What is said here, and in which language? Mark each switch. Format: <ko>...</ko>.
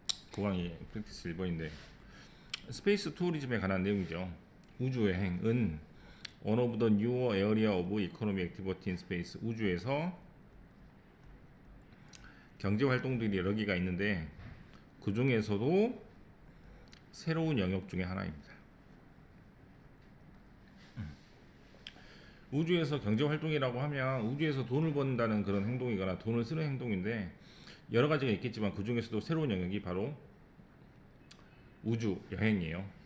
<ko>국왕이 프랙티스 1번인데 스페이스 투어리즘에 관한 내용이죠. 우주여행은</ko> <en>one of the newer area of economic activity in space.</en> <ko>우주에서 경제 활동들이 여러 개가 있는데 그 중에서도 새로운 영역 중에 하나입니다. 우주에서 경제 활동이라고 하면 우주에서 돈을 번다는 그런 행동이거나 돈을 쓰는 행동인데 여러 가지가 있겠지만 그 중에서도 새로운 영역이 바로 우주 여행이에요.</ko>